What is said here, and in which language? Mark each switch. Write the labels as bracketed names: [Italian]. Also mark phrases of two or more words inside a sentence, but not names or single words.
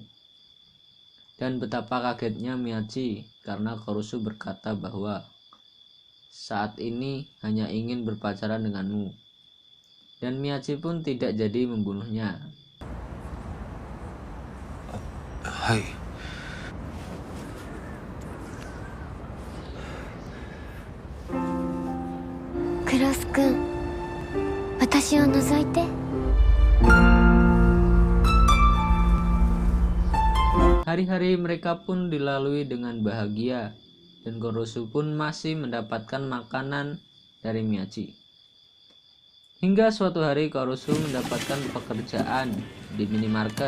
[Indonesian] Dan betapa kagetnya Miyachi karena Korusu berkata bahwa saat ini hanya ingin berpacaran denganmu. Dan Miyachi pun tidak jadi membunuhnya. Hai. [Japanese] Kuros-kun, 私を除いて。 [Indonesian] Hari-hari mereka pun dilalui dengan bahagia dan Korusu pun masih mendapatkan makanan dari Miyachi. Hingga suatu hari Korusu mendapatkan pekerjaan di minimarket.